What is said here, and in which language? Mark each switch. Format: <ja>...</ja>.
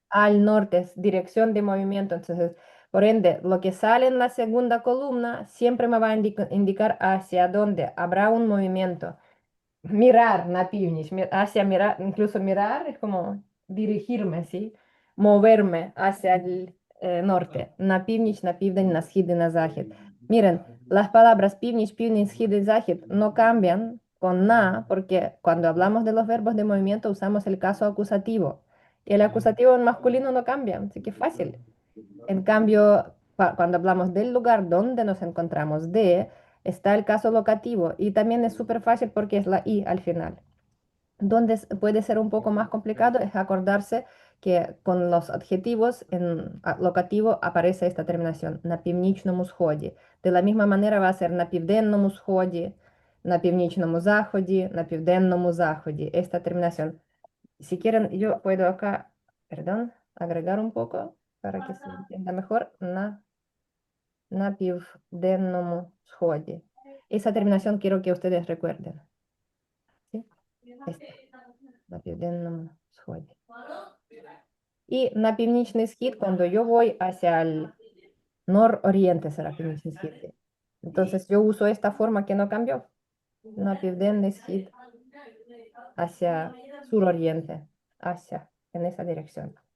<es>Al norte es dirección de movimiento. Entonces, por ende, lo que sale en la segunda columna siempre me va a indicar hacia dónde habrá un movimiento. Mirar</es> <uk>на північ,</uk> <es>hacia mirar, incluso mirar es como dirigirme, ¿sí? Moverme hacia el norte.</es> <uk>На північ, на південь, на схід y на захід.</uk> <es>Miren, las palabras північ, південь, схід y захід no cambian con na, porque cuando hablamos de los verbos de movimiento usamos el caso acusativo. Y el acusativo en masculino no cambia, así que fácil. En cambio, cuando hablamos del lugar donde nos encontramos, está el caso locativo y también es súper fácil porque es la i al final. Donde puede ser un poco más complicado es acordarse que con los adjetivos en locativo aparece esta terminación,</es> <uk>на північному сході.</uk> <es>De la misma manera va a ser</es> <uk>на південному сході, на північному заході, на південному заході.</uk> <es>Esta terminación. Si quieren, yo puedo acá, perdón, agregar un poco para que se entienda mejor.</es> <uk>На південному сході.</uk> <es>Esa terminación quiero que ustedes recuerden. ¿Sí? Esta,</es> <uk>на південному сході.</uk> <es>Y</es> <uk>на північний схід,</uk> <es>cuando yo voy hacia el nororiente, será</es> <uk>північний схід.</uk> <es>Sí. Entonces yo uso esta forma que no cambió.</es> <uk>На південний схід</uk> <es>hacia suroriente, hacia, en esa dirección.</es>